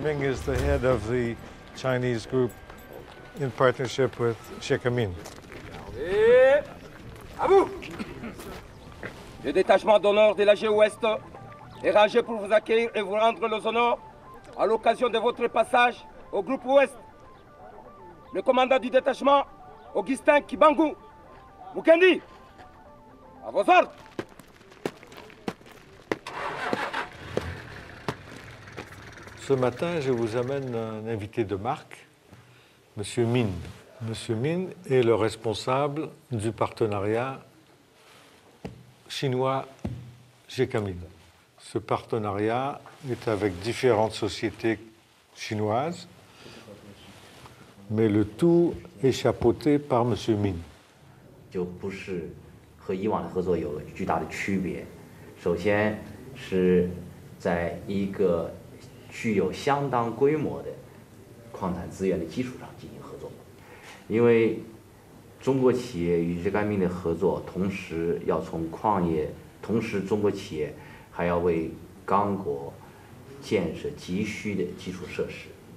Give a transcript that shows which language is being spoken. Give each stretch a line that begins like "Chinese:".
English: Ming is the head of the Chinese group in partnership with Sheikh Amin.
French: Et à vous. Le détachement d'honneur de l'AG Ouest est rangé pour vous accueillir et vous rendre les honneurs à l'occasion de votre passage au groupe Ouest. Le commandant du détachement, Augustin Kibangu Mukendi, à vos ordres. Ce matin, je vous amène un invité de marque, M. Min. M. Min est le responsable du partenariat chinois-Sheikh-Amin. Ce partenariat est avec différentes sociétés chinoises, mais le tout est chapeauté par M. Min.
Chinese: 就不是和以往的合作有巨大的区别。首先是在一个具有相当规模的矿产资源的基础上进行合作，因为中国企业与Sheikh-Amin的合作，同时要从矿业，同时中国企业还要为刚果建设急需的基础设施。